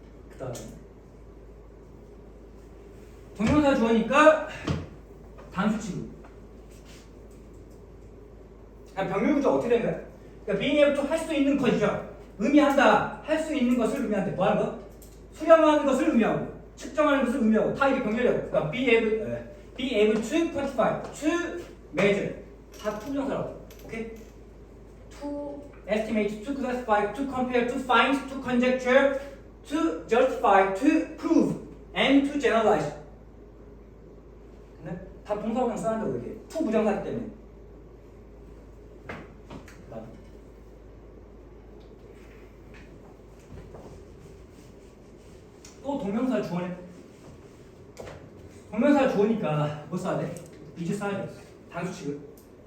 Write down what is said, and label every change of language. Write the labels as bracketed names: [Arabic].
[Korean] 그 다음에 동명사 주어니까 단수 취급. 병렬 구조 어떻게 된 거야? 그러니까 [English] being able to [Korean] 할 수 있는 것이죠. 의미한다. 할 수 있는 것을 의미한대. 뭐 하는 거? 수령하는 것을 의미하고 측정하는 것을 의미하고 다 이게 병렬이라고. 그러니까 [English] be able to quantify, to measure [Korean] 다 투부정사라고. 오케이? [English] To estimate, to classify, to compare, to find, to conjecture, to justify, to prove, and to generalize. [Korean] 근데 다 동사구장 써한다고 이게 투부정사기 때문에. 또 동명사 주어네. 동명사 주어니까 뭐 써야 돼? 이제 써야 돼. 단수 취급.